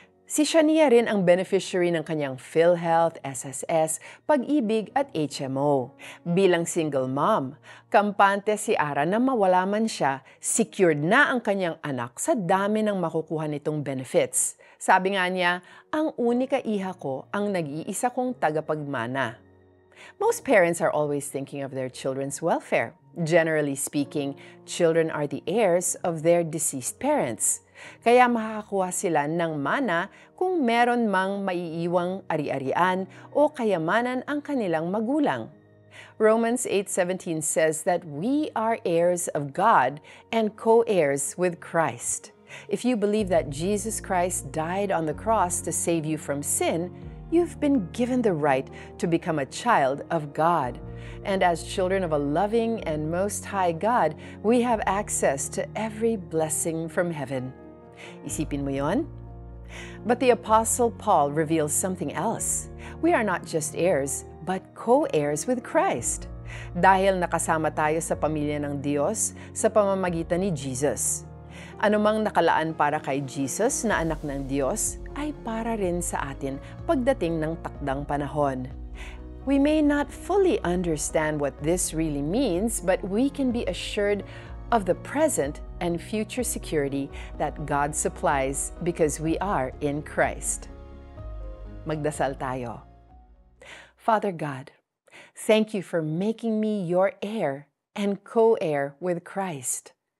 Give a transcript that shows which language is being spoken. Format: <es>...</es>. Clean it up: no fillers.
<tl>Si Shania rin ang beneficiary ng kanyang PhilHealth, SSS, Pag-ibig at HMO. Bilang single mom, kampante si Ara na mawala man siya, secured na ang kanyang anak sa dami ng makukuha nitong benefits. Sabi nga niya, ang unika iha ko ang nag-iisa kong tagapagmana.</tl> <en>Most parents are always thinking of their children's welfare. Generally speaking, children are the heirs of their deceased parents.</en> <tl>Kaya makakakuha sila ng mana kung meron mang maiiwang ari-arian o kayamanan ang kanilang magulang.</tl> <en>Romans 8:17 says that we are heirs of God and co-heirs with Christ. If you believe that Jesus Christ died on the cross to save you from sin, you've been given the right to become a child of God. And as children of a loving and most high God, we have access to every blessing from heaven.</en> <tl>Isipin mo yon?</tl> <en>But the Apostle Paul reveals something else. We are not just heirs, but co-heirs with Christ.</en> <tl>Dahil nakasama tayo sa pamilya ng Diyos sa pamamagitan ni Jesus. Anumang nakalaan para kay Jesus na anak ng Diyos ay para rin sa atin pagdating ng takdang panahon. We may not fully understand what this really means, but we can be assured of the present and future security that God supplies because we are in Christ. Magdasal tayo.</tl> <en>Father God, thank you for making me your heir and co-heir with Christ.</en>